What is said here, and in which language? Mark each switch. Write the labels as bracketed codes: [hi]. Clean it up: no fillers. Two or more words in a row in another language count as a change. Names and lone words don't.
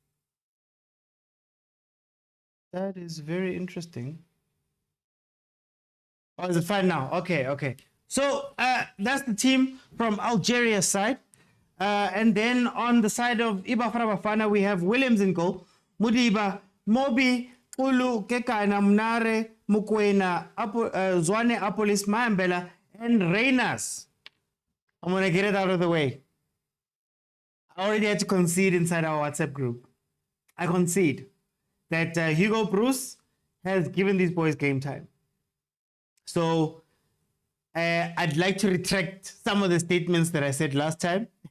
[en] That is very interesting. Oh, is it fine now? Okay. So that's the team from Algeria's side. And then on the side of Bafana Bafana, we have Williams in goal, Mudiba, Mobi, Ulu, Kekana, Mnare, Mokwena, Zwane, Apolis, Maambela, and Reynas. I'm going to get it out of the way. I already had to concede inside our WhatsApp group. I concede that Hugo Bruce has given these boys game time. So I'd like to retract some of the statements that I said last time.